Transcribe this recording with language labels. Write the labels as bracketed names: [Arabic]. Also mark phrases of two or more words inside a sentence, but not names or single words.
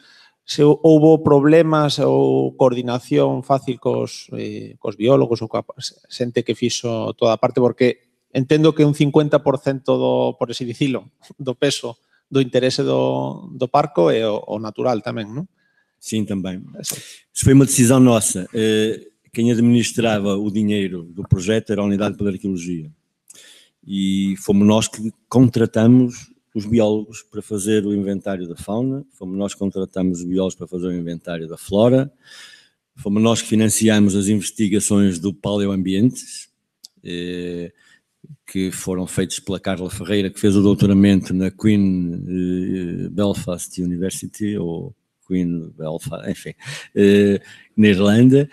[Galician] Se houbo problemas ou coordinación fácil cos biólogos ou coa xente que fixo toda a parte, porque entendo que un 50% por así dicilo, do peso do interese do parco é o natural tamén, non? [Portuguese] Sim, também. Isso foi uma decisão nossa. Quem administrava o dinheiro do projeto era a Unidade de Arqueologia. E fomos nós que contratamos os biólogos para fazer o inventário da fauna, fomos nós que contratamos os biólogos para fazer o inventário da flora, fomos nós que financiamos as investigações do paleoambientes, que foram feitos pela Carla Ferreira, que fez o doutoramento na Queen Belfast University, ou Queen, enfim, na Irlanda.